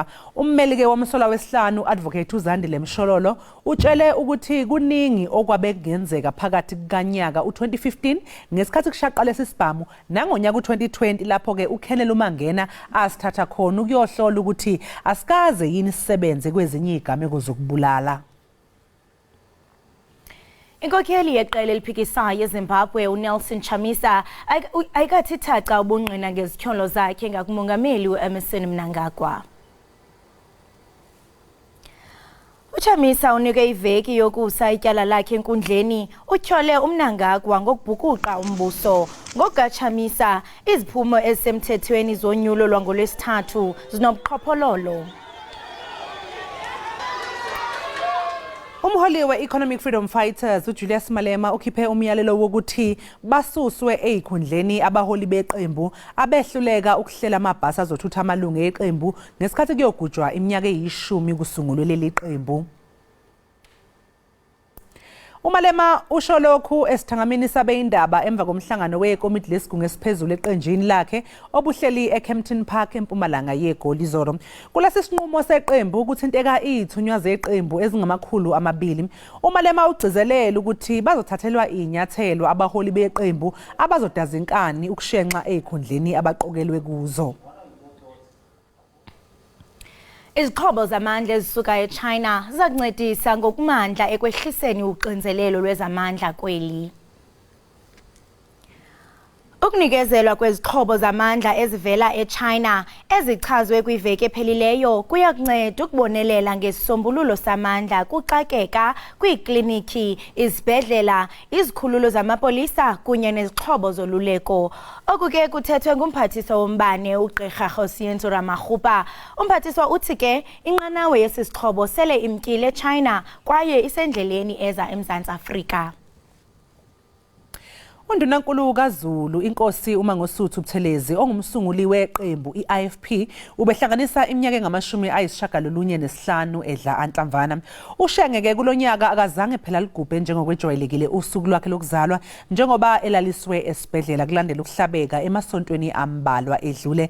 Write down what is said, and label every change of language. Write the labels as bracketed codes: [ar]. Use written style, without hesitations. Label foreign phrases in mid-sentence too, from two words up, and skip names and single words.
[zu] Ummeli ke womsola wesihlanu advocate uZandile Msholo utshele ukuthi kuningi okwabe kungenzeka phakathi kanyaka u2015 ngesikhathi kushaqala lesibhamu nangonyaka u2020 lapho ke uKennel Mangena asithatha khona ukuyohlola ukuthi asikaze yini sisebenze kwezinye izigameko zokubulala. [xh] Inkokheli yeqela eliphikisayo eZimbabwe uNelson Chamisa ayikathi thaca ubungqina ngezityholo zakhe ngakumongameli uEmmerson Mnangagwa. Chamisa unike iveki yokusa ityala lakhe enkundleni utyhole uMnangagwa ngokubhukuqa umbuso. NgokaChamisa iziphumo ezisemthethweni zonyulo lwangolwesithathu zinobuqhophololo. [zu] Umholi we-Economic Freedom Fighters uJulius Malema ukhiphe umyalelo wokuthi basuswe ezikhundleni abaholi beqembu abehluleka ukuhlela amabhasi azothutha amalungu eqembu ngesikhathi kuyogujwa iminyaka eyishumi kusungulwe leli qembu. Umalema usho lokhu esithangamini sabe Iindaba emva komhlangano wekomiti lesigungu esiphezulu eqenjini lakhe obuhleli eKempton Park eMpumalanga yeGoli Zoro. Kulesi sinqumo seqembu ukuthinteka izithunywa zeqembu ezingama200. Umalema ugcizelela ukuthi bazothathelwa inyathelo abaholi beqembu abazodazinkani ukushenxa ezikhundleni abaqokelwe kuzo. [xh] Izixhobo zamandla ezisuka eChina zizakuncedisa ngokumandla ekwehliseni uxinzelelo lwezamandla kweli. Ukunikezelwa kwezixhobo zamandla ezivela eChina ezichazwe kwiveki ephelileyo kuya kunceda ukubonelela ngesisombululo samandla kuxakeka kwiikliniki, izibhedlela, izikhululo zamapolisa kunye nezixhobo zoluleko. Oku ke kuthethwe ngumphathiswa wombane uGqirha Josienzo Ramaghupa. Umphathiswa uthi ke inqanawe yesi sixhobo sele imkile eChina kwaye isendleleni eza eMzantsi Afrika. [zu] Undunankulu kaZulu inkosi uMangosuthu Buthelezi ongumsunguli weqembu iIFP ubehlanganisa iminyaka engama-95 edla anhlamvana. Ushengeke kulonyaka akazange phela ligubhe njengokwejwayelekile usuku lwakhe lokuzalwa njengoba elaliswe esibhedlela kulandela ukuhlabeka emasontweni ambalwa edlule.